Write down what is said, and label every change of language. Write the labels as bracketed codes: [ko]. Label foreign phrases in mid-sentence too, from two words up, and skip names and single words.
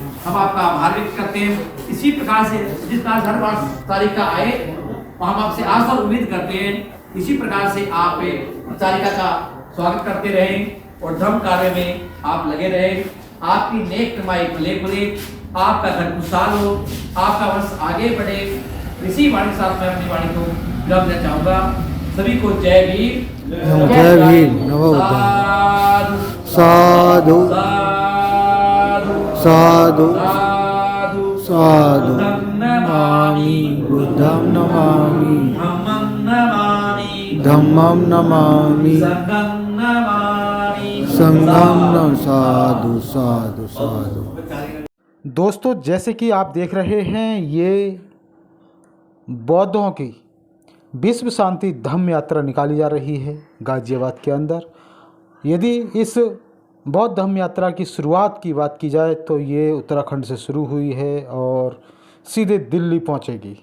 [hi] हम आपका आभार व्यक्त करते हैं। इसी प्रकार से जिस तरह से हर बार तारिका आए हम आपसे आशा और उम्मीद करते हैं इसी प्रकार से आप तारिका का स्वागत करते रहें और धर्म कार्य में आप लगे रहें। आपकी नेक कमाई भले भले, आपका घर खुशहाल हो, आपका वंश आगे बढ़े। इसी वाणी के साथ मैं अपनी वाणी को विराम देना चाहूंगा। सभी को जय भीम, जय भीम, नमो बुद्धाय। [pi] साधु साधु साधु नमामि बुद्धं नमामि धम्मं नमामि संघं नमामि। साधु साधु साधु। [hi] दोस्तों, जैसे कि आप देख रहे हैं, ये बौद्धों की विश्व शांति धम्म यात्रा निकाली जा रही है गाजियाबाद के अंदर। यदि इस बौद्ध धम्म यात्रा की शुरुआत की बात की जाए तो ये उत्तराखंड से शुरू हुई है और सीधे दिल्ली पहुंचेगी।